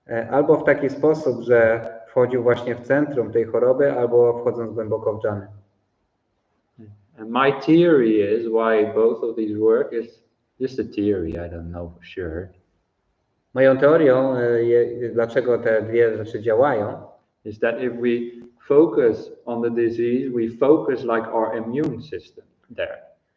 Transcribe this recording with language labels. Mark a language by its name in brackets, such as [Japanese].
[Polish] Albo w taki sposób, że wchodził właśnie w centrum tej choroby, albo wchodząc głęboko w dżany. [English] And my theory is why both of these work is just a theory, I don't know for sure. [Polish] Moją teorią, dlaczego te dwie rzeczy działają, [English] is that if we focus on the disease, we focus like our immune system there.